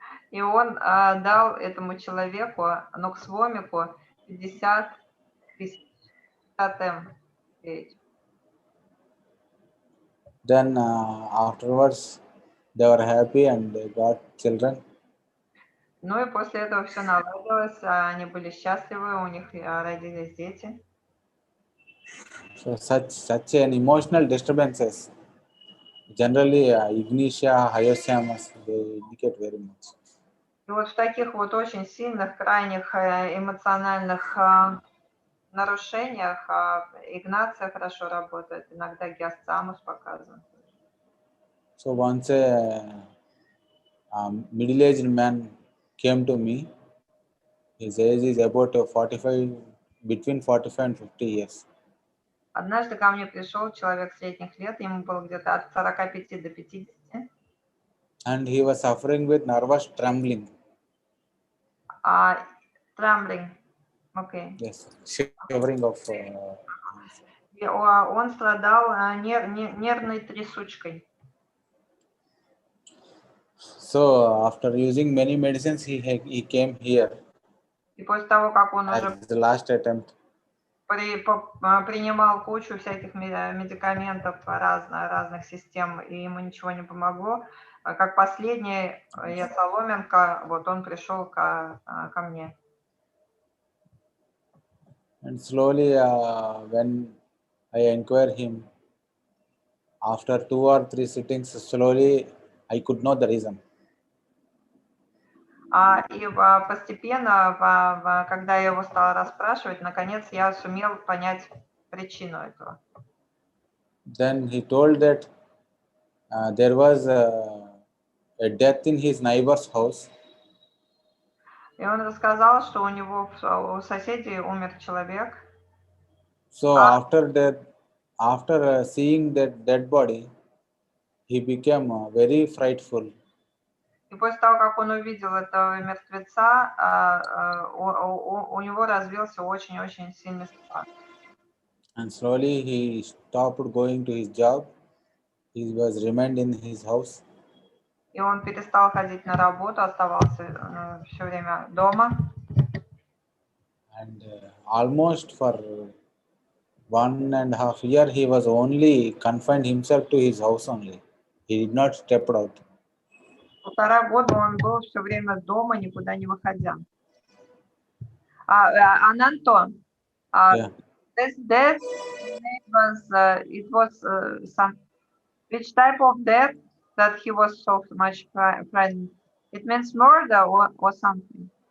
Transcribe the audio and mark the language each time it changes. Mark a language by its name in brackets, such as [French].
[Russian] И он дал этому человеку, Ноксвомику, 50 тысяч, 50 М. [English] Then afterwards, they were happy and they got children. [Russian] Ну и после этого все наладилось, они были счастливы, у них родились дети. [English] So such an emotional disturbances, generally Ignitia, Hyoscyamus, they indicate very much. [Russian] И вот в таких вот очень сильных, крайних эмоциональных нарушениях Игнация хорошо работает, иногда Гиасцамус показывает. [English] So once a middle-aged man came to me. His age is about 45, between 45 and 50 years. [Russian] Однажды ко мне пришел человек средних лет, ему было где-то от 45 до 50. [English] And he was suffering with nervous trembling. Trembling, окей. Yes, shivering of. [Russian] Он страдал нервной трясучкой. [English] So after using many medicines, he came here. [Russian] И после того, как он уже [English] as the last attempt. [Russian] принимал кучу всяких медикаментов разных систем, и ему ничего не помогло, как последний, я соломинка, вот он пришел ко мне. [English] And slowly, when I inquire him, after 2 or 3 sittings, slowly I could know the reason. [Russian] И постепенно, когда я его стала расспрашивать, наконец я сумел понять причину этого. [English] Then he told that there was a death in his neighbor's house. [Russian] И он рассказал, что у него у соседей умер человек. [English] So after that, after seeing that dead body, he became very frightful. [Russian] И после того, как он увидел этого мертвеца, у него развился очень-очень сильный страх. [English] And slowly he stopped going to his job. He was remained in his house. [Russian] И он перестал ходить на работу, оставался все время дома. [English] And almost for 1.5 years, he was only confined himself to his house only. He did not step out. [Russian] 1,5 года он был все время дома, никуда не выходя. [English] Ananton, Yeah. this death was, it was some, which type of death that he was so much frightened? It means murder or something?